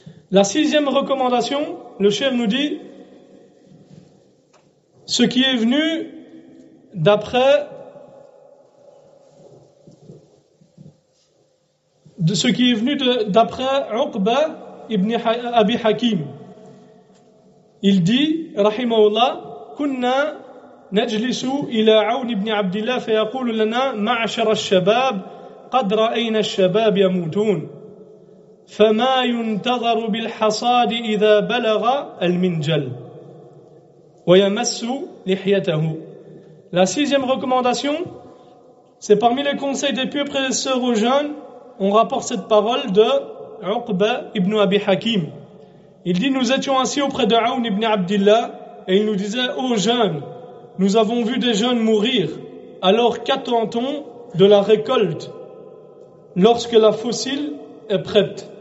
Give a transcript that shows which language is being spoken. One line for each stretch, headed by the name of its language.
French: La 6e recommandation, le cheikh nous dit, ce qui est venu d'après Uqba ibn Abi Hakim. Il dit,
Arabic: rahimahullah, كنا نجلس إلى عون بن عبد الله فيقول لنا معشر الشباب قد رأينا الشباب يموتون فما ينتظر بالحصاد إذا بلغ المنجل ويمس لحيته.
French: La 6e recommandation, c'est parmi les conseils des pieux prédécesseurs aux jeunes, on rapporte cette parole de Uqba ibn Abi Hakim. Il dit, nous étions assis auprès de Aoun ibn Abdillah et il nous disait, ô jeunes, nous avons vu des jeunes mourir, alors qu'attend-on de la récolte lorsque la fossile est prête?